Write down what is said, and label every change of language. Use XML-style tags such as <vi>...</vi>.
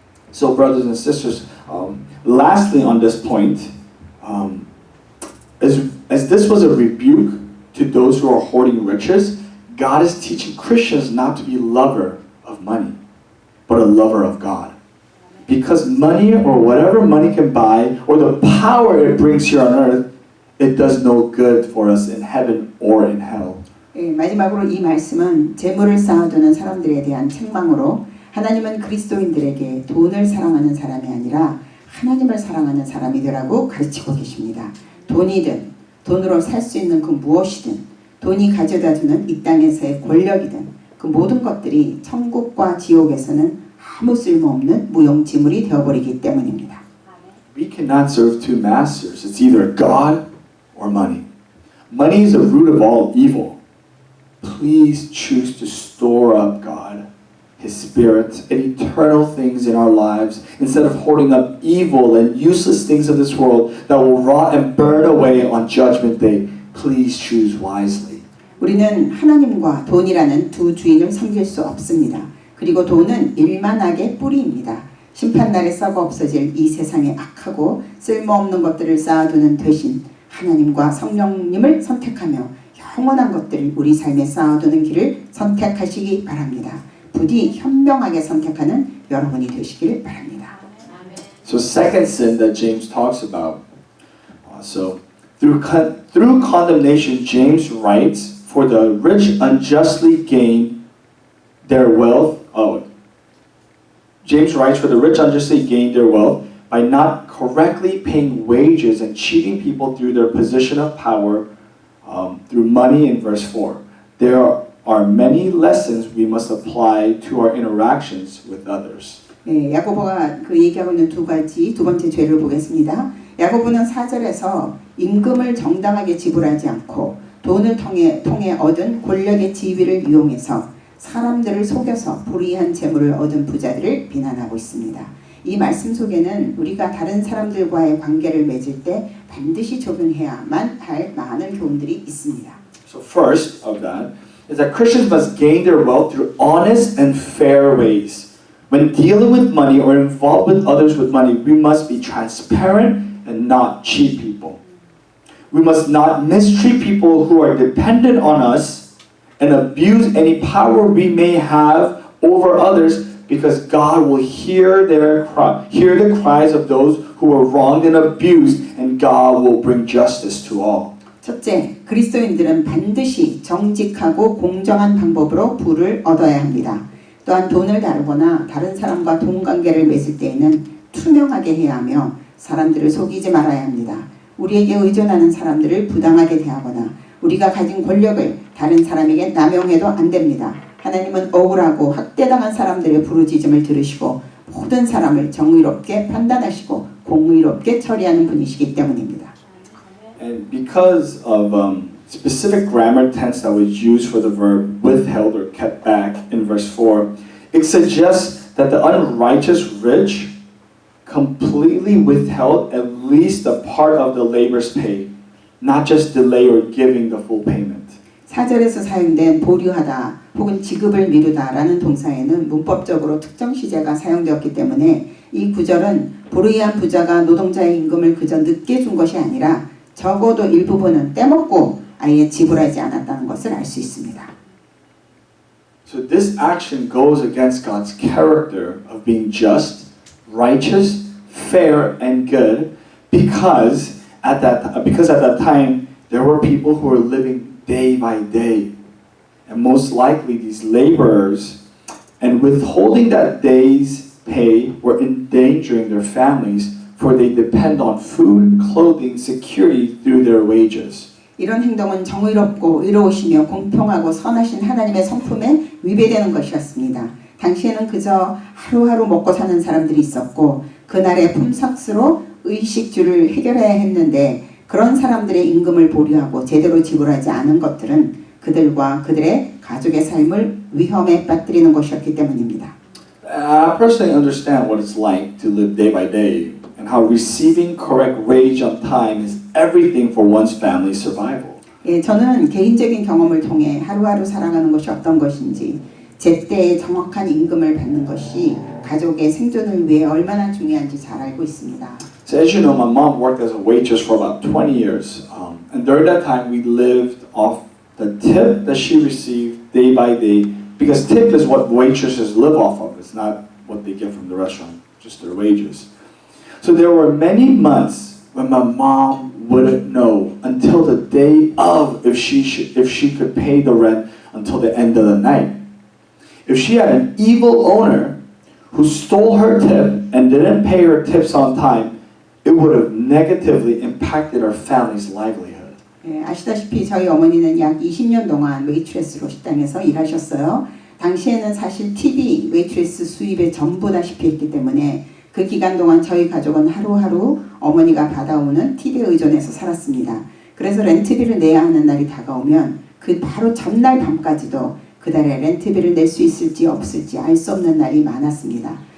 <en>So brothers and sisters, lastly on this point, as this was a rebuke to those who are hoarding riches, God is teaching Christians not to be lover of money, but a lover of God. Because money or whatever money can buy, or the power it brings here on earth, it does no good for us in heaven or in hell.</en> <ko>예, 마지막으로 이 말씀은 재물을 쌓아두는 사람들에 대한 책망으로 하나님은 그리스도인들에게 돈을 사랑하는 사람이 아니라 하나님을 사랑하는 사람이 되라고 가르치고 계십니다. 돈이든 돈으로 살 수 있는 그 무엇이든 돈이 가져다주는 이 땅에서의 권력이든 그 모든 것들이 천국과 지옥에서는 아무 쓸모없는 무용지물이 되어버리기 때문입니다.</ko> <en>We cannot serve two masters. It's either God or money. Money is the root of all evil. Please choose to store up God, His Spirit, and eternal things in our lives instead of hoarding up evil and useless things of this world that will rot and burn away on Judgment Day. Please choose wisely.</en> <ko>우리는 하나님과 돈이라는 두 주인을 섬길 수 없습니다. 그리고 돈은 일만하게 뿌리입니다. 심판날에 썩어 없어질 이 세상의 악하고 쓸모없는 것들을 쌓아두는 대신 하나님과 성령님을 선택하며 영원한 것들을 우리 삶에 쌓아두는 길을 선택하시기 바랍니다. 부디 현명하게 선택하는 여러분이 되시길 바랍니다.</ko> <en>So second sin that James talks about. So through condemnation, James writes, for the rich unjustly gain their wealth. James writes, for the rich unjustly gain their wealth by not correctly paying wages and cheating people through their position of power through money in verse 4. There are many lessons we must apply to our interactions with others.</en> <ko>네, 야고보가 그 얘기하고 있는 두 번째 죄를 보겠습니다. 야고보는 4절에서 임금을 정당하게 지불하지 않고 돈을 통해 얻은 권력의 지위를 이용해서 사람들을 속여서 불의한 재물을 얻은 부자들을 비난하고 있습니다. 이 말씀 속에는 우리가 다른 사람들과의 관계를 맺을 때 반드시 적용해야만 할 많은 교훈들이 있습니다.</ko> <en>So first of that is that Christians must gain their wealth through honest and fair ways. When dealing with money or involved with others with money, we must be transparent and not cheat people. We must not mistreat people who are dependent on us and abuse any power we may have over others, because God will hear the cries of those who were wronged and abused, and God will bring justice to all.</en> <ko>첫째, 그리스도인들은 반드시 정직하고 공정한 방법으로 부를 얻어야 합니다. 또한 돈을 다루거나 다른 사람과 돈 관계를 맺을 때에는 투명하게 해야 하며 사람들을 속이지 말아야 합니다. 우리에게 의존하는 사람들을 부당하게 대하거나 우리가 가진 권력을 다른 사람에게 남용해도 안 됩니다. 하나님은 억울하고 학대당한 사람들의 부르짖음을 들으시고 모든 사람을 정의롭게 판단하시고 공의롭게 처리하는 분이시기 때문입니다.</ko> <en>And because of specific grammar tense that was used for the verb withheld or kept back in verse 4, it suggests that the unrighteous rich completely withheld at least a part of the labor's pay, not just delay or giving the full payment.</en> <ko>4절에서 사용된 보류하다 혹은 지급을 미루다라는 동사에는 문법적으로 특정 시제가 사용되었기 때문에 이 구절은 불의한 부자가 노동자의 임금을 그저 늦게 준 것이 아니라 적어도 일부분은 떼먹고 아예 지불하지 않았다는 것을 알 수 있습니다.</ko> <en>So this action goes against God's character of being just, righteous, fair, and good because at that time there were people who were living day by day. And most likely these laborers, and withholding that day's pay were endangering their families, for they depend on food, clothing, security through their wages.</en> <ko>이런 행동은 정의롭고 의로우시며 공평하고 선하신 하나님의 성품에 위배되는 것이었습니다. 당시에는 그저 하루하루 먹고 사는 사람들이 있었고 그날의 품삯으로 의식주를 해결해야 했는데 그런 사람들의 임금을 보류하고 제대로 지불하지 않은 것들은 그들과 그들의 가족의 삶을 위험에 빠뜨리는 것이었기 때문입니다.</ko> <en>I personally understand what it's like to live day by day and how receiving correct wage on time is everything for one's family's survival.</en> <ko>예, 저는 개인적인 경험을 통해 하루하루 살아가는 것이 어떤 것인지 제때에 정확한 임금을 받는 것이 가족의 생존을 위해 얼마나 중요한지 잘 알고 있습니다.</ko> <en>So as you know, my mom worked as a waitress for about 20 years. And during that time, we lived off the tip that she received day by day, because tip is what waitresses live off of. It's not what they get from the restaurant, just their wages. So there were many months when my mom wouldn't know until the day of if she could pay the rent until the end of the night. If she had an evil owner who stole her tip and didn't pay her tips on time, it would have negatively impacted our family's livelihood.</en> <ko>예, 아시다시피 저희 어머니는 약 20년 동안 웨이트레스로 식당에서 일하셨어요. 당시에는 사실 팁이 웨이트레스 수입의 전부다시피 했기 때문에 그 기간 동안 저희 가족은 하루하루 어머니가 받아오는 팁에 의존해서 살았습니다. 그래서 렌트비를 내야 하는 날이 다가오면 그 바로 전날 밤까지도 그달에 렌트비를 낼 수 있을지 없을지 알 수 없는 날이 많았습니다.</ko>